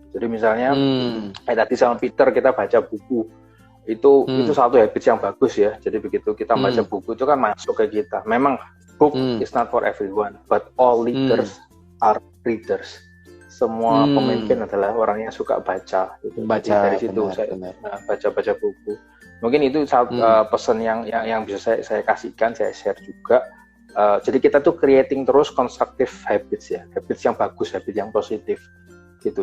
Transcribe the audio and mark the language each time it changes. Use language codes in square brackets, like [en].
[id] Jadi misalnya kayak tadi sama Peter kita baca buku itu satu habits yang bagus ya. Jadi begitu kita baca buku itu kan masuk ke kita. Memang [en] book is not for everyone, but all leaders are readers. [id] Semua pemimpin adalah orang yang suka baca. Gitu. Dari situ saya baca buku. Mungkin itu pesan yang bisa saya kasihkan, saya share juga. Jadi kita tuh creating terus constructive habits ya, habits yang bagus, habits yang positif. Gitu.